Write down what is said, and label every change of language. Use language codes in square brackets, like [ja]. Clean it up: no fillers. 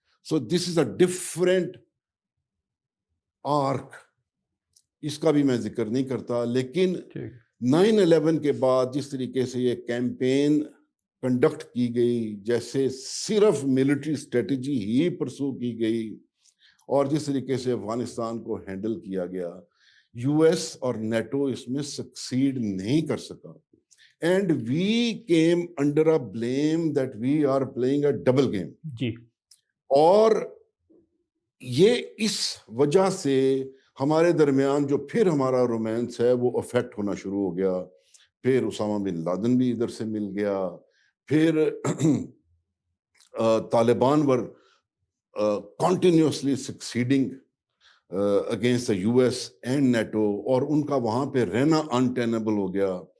[en] so this is a different arc, [ur] اس کا بھی میں ذکر نہیں کرتا. لیکن 9/11 کے بعد جس طریقے سے یہ کیمپین کنڈکٹ کی گئی, جیسے صرف ملٹری اسٹریٹجی ہی پرسو کی گئی, اور جس طریقے سے افغانستان کو ہینڈل کیا گیا, یو ایس اور نیٹو اس میں سکسیڈ نہیں کر سکا. [en] And we came under a blame that we are playing a double game. جی, [ur] اور یہ اس وجہ سے ہمارے درمیان جو پھر ہمارا رومانس ہے وہ افیکٹ ہونا شروع ہو گیا. پھر اسامہ بن لادن بھی ادھر سے مل گیا, پھر طالبان ور [en] continuously succeeding against the US and NATO, [ur] اور ان کا وہاں پہ رہنا untenable ہو گیا.